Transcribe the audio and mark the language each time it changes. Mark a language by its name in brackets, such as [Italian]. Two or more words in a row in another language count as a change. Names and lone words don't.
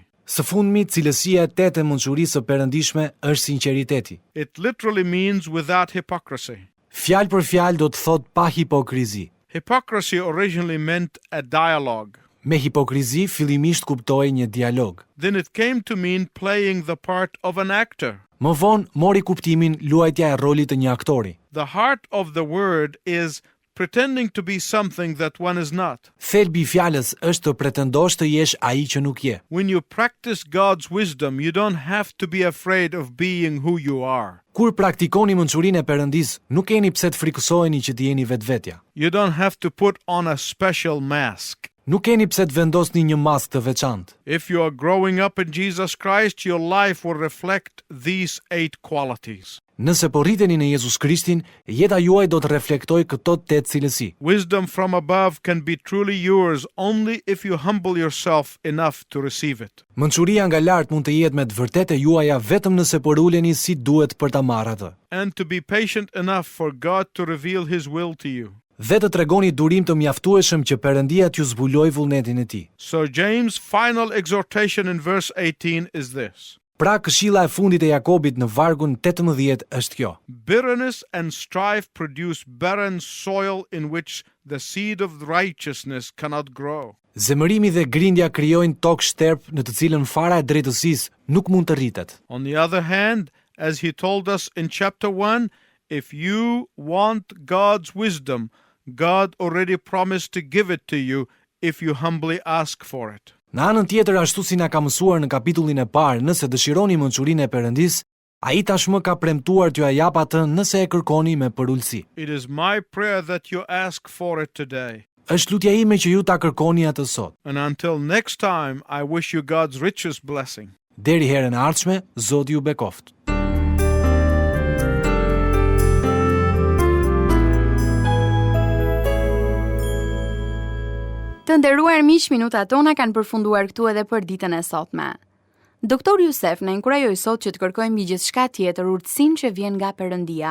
[Albanian] Së fundmi, cilësia e tetë e mençurisë së perëndishme është sinqeriteti. [English] It literally means without hypocrisy. [Albanian] Fjalë për fjalë do të thotë pa hipokrizi. [English] Hypocrisy originally meant a dialogue. [Albanian] Me hipokrizi fillimisht kuptoi një dialog. [English] Then it came to mean playing the part of an actor. [Albanian] Më vonë mori kuptimin luajtja e rolit të një aktori. [English] The heart of the word is pretending to be something that one is not. [Albanian] Thelbi i fjalës është të pretendosh të jesh ai që nuk je. [English] When you practice God's wisdom, you don't have to be afraid of being who you are. [Albanian] Kur praktikoni mençurinë e Perëndis, nuk keni pse të frikësoheni që të jeni vetvetja. [English] You don't have to put on a special mask. [Albanian] Nuk keni pse të vendosni një maskë të veçantë. [English] If you are growing up in Jesus Christ, your life will reflect these 8 qualities. [Albanian] Nëse po rriteni në Jezus Krishtin, jeta juaj do të reflektojë këto 8 cilësi. [English] Wisdom from above can be truly yours only if you humble yourself enough to receive it. [Albanian] Mençuria nga lart mund të jetë me të vërtetë juaja vetëm nëse po uleni si duhet për ta marrë atë. [English] And to be patient enough for God to reveal His will to you. [Albanian] Dhe të tregoni durim të mjaftueshëm që Perëndia t'ju zbulojë vullnetin e tij. [English] So James' final exhortation in verse 18 is this. [Albanian] Pra këshilla e fundit e Jakobit në vargun 18 është kjo. [English] Bitterness and strife produce barren soil in which the seed of righteousness cannot grow. [Albanian] Zemërimi dhe grindja krijojnë tokë shterp në të cilën fara e drejtësisë nuk mund të rritet. [English] On the other hand, as he told us in chapter 1, if you want God's wisdom, God already promised to give it to you if you humbly ask for it. [Albanian] Në anën tjetër, ashtu si na ka mësuar në kapitullin e parë, nëse dëshironi mençurinë e Perëndis, ai tashmë ka premtuar t'ju jap atë nëse e kërkoni me përulësi. [English] It is my prayer that you ask for it today. [Albanian] Është lutja ime që ju ta kërkoni atë sot. [English] And until next time, I wish you God's richest blessing. [Albanian] Deri herën e ardhshme, Zoti ju bekoft. Të nderuar miq, minutat tona kanë përfunduar këtu edhe për ditën e sotme. Doktor Jusef na inkurajoi sot që të kërkojmë mbi gjithçka tjetër urtësinë që vjen nga Perëndia.